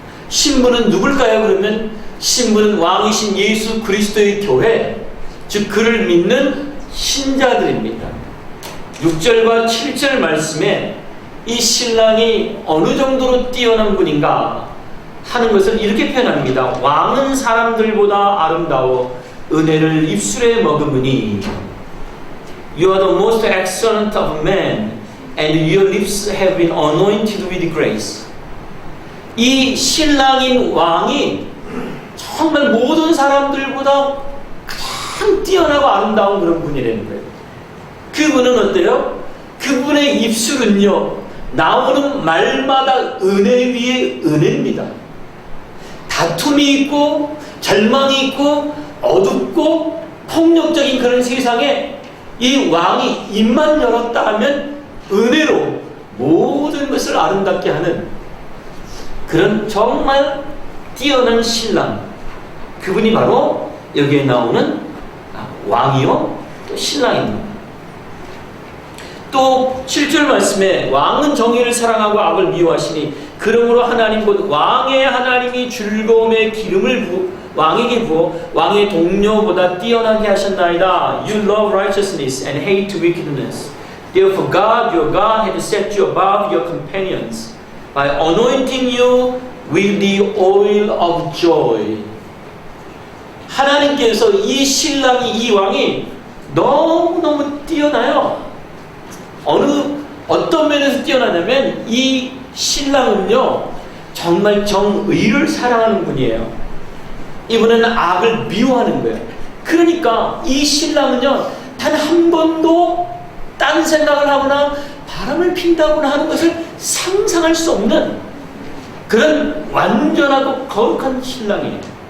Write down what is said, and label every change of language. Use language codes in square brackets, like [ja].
[ko] 신부는 누굴까요? 그러면 신부는 왕이신 예수 그리스도의 교회, 즉 그를 믿는 신자들입니다. 6절과 7절 말씀에 이 신랑이 어느 정도로 뛰어난 분인가 하는 것을 이렇게 표현합니다. 왕은 사람들보다 아름다워 은혜를 입술에 머금으니 [en] You are the most excellent of men and your lips have been anointed with grace. [ko] 이 신랑인 왕이 정말 모든 사람들보다 가장 뛰어나고 아름다운 그런 분이라는 거예요. 그분은 어때요? 그분의 입술은요, 나오는 말마다 은혜 위에 은혜입니다. 다툼이 있고 절망이 있고 어둡고 폭력적인 그런 세상에 이 왕이 입만 열었다 하면 은혜로 모든 것을 아름답게 하는 그런 정말 뛰어난 신랑, 그분이 바로 여기에 나오는 왕이요 또 신랑입니다. 또 7절 말씀에 왕은 정의를 사랑하고 악을 미워하시니 그러므로 하나님 곧 왕의 하나님이 즐거움의 기름을 왕에게 부어 왕의 동료보다 뛰어나게 하셨나이다. [en] You love righteousness and hate wickedness. Therefore God, your God, had set you above your companions by anointing you with the oil of joy. [ko] 하나님께서 이 신랑이, 이 왕이 너무너무 뛰어나요. 어떤 면에서 뛰어나냐면 이 신랑은요, 정말 정의를 사랑하는 분이에요. 이분은 악을 미워하는 거예요. 그러니까 이 신랑은요, 단 한 번도 딴 생각을 하거나 바람을 핀다거나 하는 것을 상상할 수 없는 그런 완전하고 거룩한 신랑이에요.